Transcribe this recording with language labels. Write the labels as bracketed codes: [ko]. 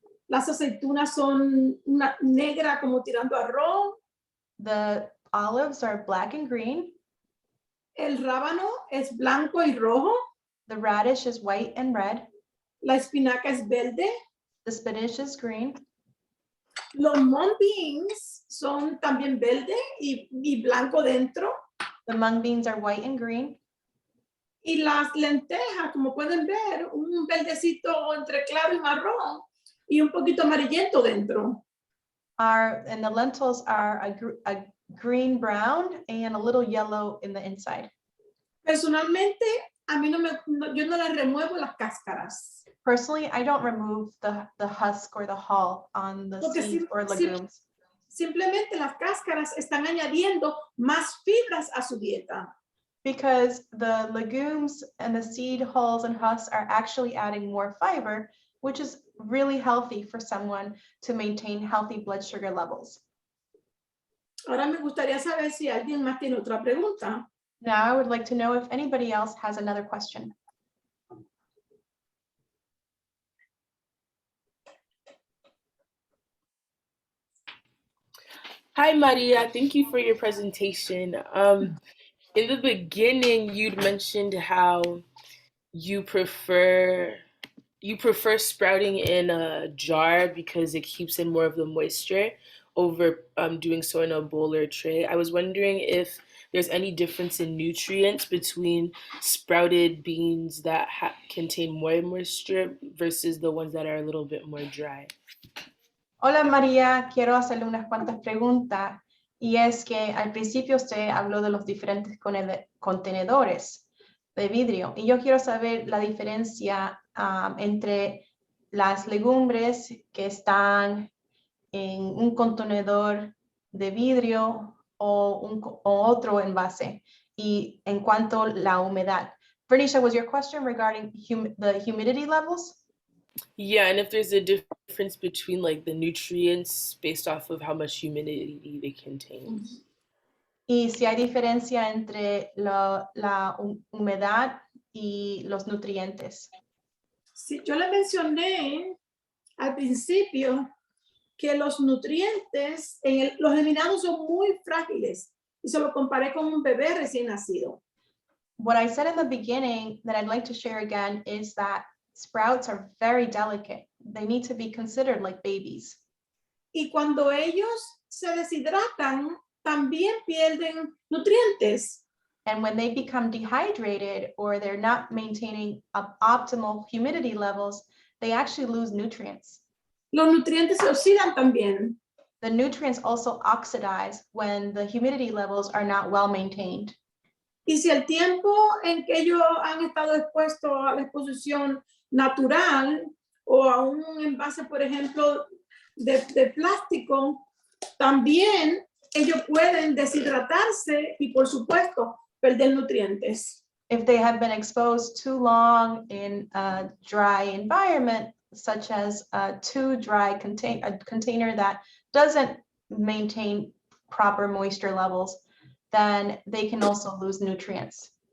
[es] Las aceitunas son una negra como tirando a arroz. [en] The olives are black and green. [es] El rábano es blanco y rojo. [en] The radish is white and red. [es] La espinaca es verde. [en] The spinach is green. [es] Los mung beans son también verde y blanco dentro. [en] The mung beans are white and green. [es] Y las lentejas, como pueden ver, un verdecito entre claro y marrón y un poquito amarillento dentro. [en] And the lentils are a green brown and a little yellow in the inside. [es] Personalmente, a mí yo no les remuevo las cáscaras. [en] Personally, I don't remove the husk or the hull on the [es] Porque [en] seeds or legumes. [es] Simplemente las cáscaras están añadiendo más fibras a su dieta. [en] Because the legumes and the seed hulls and husks are actually adding more fiber, which is really healthy for someone to maintain healthy blood sugar levels. [es] Ahora me gustaría saber si alguien más tiene otra pregunta. [en] Now I would like to know if anybody else has another question. Hi, Maria. Thank you for your presentation. In the beginning, you'd mentioned how you prefer sprouting in a jar because it keeps in more of the moisture over doing so in a bowl or tray. I was wondering if there's any difference in nutrients between sprouted beans that contain more moisture versus the ones that are a little bit more dry. [es] Hola María, quiero hacerle unas cuantas preguntas y es que al principio usted habló de los diferentes contenedores de vidrio y yo quiero saber la diferencia entre las legumbres que están en un contenedor de vidrio o otro envase y en cuanto a la humedad. [en] Bernicia, was your question regarding the humidity levels? Yeah, and if there's a difference between like the nutrients based off of how much humidity they contain. [es] Y si hay diferencia entre la humedad y los nutrientes. Sí, yo le mencioné al principio que los nutrientes los geminados son muy frágiles y se lo comparé con un bebé recién nacido. [en] What I said in the beginning that I'd like to share again is that sprouts are very delicate. They need to be considered like babies. [es] Y cuando ellos se deshidratan, también pierden nutrientes. [en] And when they become dehydrated or they're not maintaining optimal humidity levels, they actually lose nutrients. [es] Los nutrientes se oxidan también. [en] The nutrients also oxidize when the humidity levels are not well maintained. [es] Y si el tiempo en que ellos han estado expuestos a la exposición natural o a un envase, por ejemplo, de plástico, también ellos pueden deshidratarse y, por supuesto, perder nutrientes. [en] If they have been exposed too long in a dry environment, such as a too dry container that doesn't maintain proper moisture levels, then they can also lose nutrients.